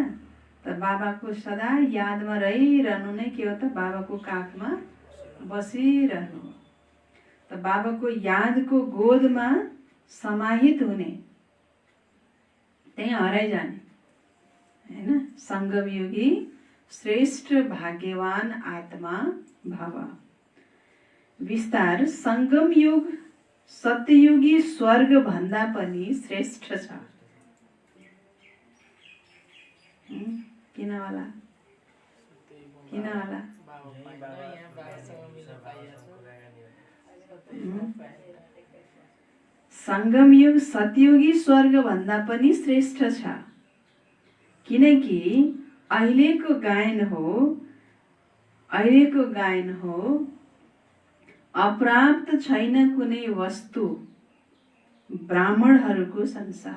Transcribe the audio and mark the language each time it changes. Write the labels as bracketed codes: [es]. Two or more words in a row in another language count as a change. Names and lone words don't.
[ne] त बाबाको सदा यादमा रहिरहनु नै के हो त, बाबाको काखमा बसिरहनु। त बाबाको यादको गोदमा समाहित हुने, त्यही हराइ जाने, हैन? संगम युगी श्रेष्ठ भाग्यवान आत्मा भव। विस्तार, संगम युग सत्ययुगी स्वर्ग भन्दा पनि श्रेष्ठ छ। किन होला? किन होला? संगम युग सत्ययुगी स्वर्ग भन्दा पनि श्रेष्ठ छ, किनकि अहिलेको गायन हो अप्राप्त छैन कुनै वस्तु ब्राह्मणहरूको संसार।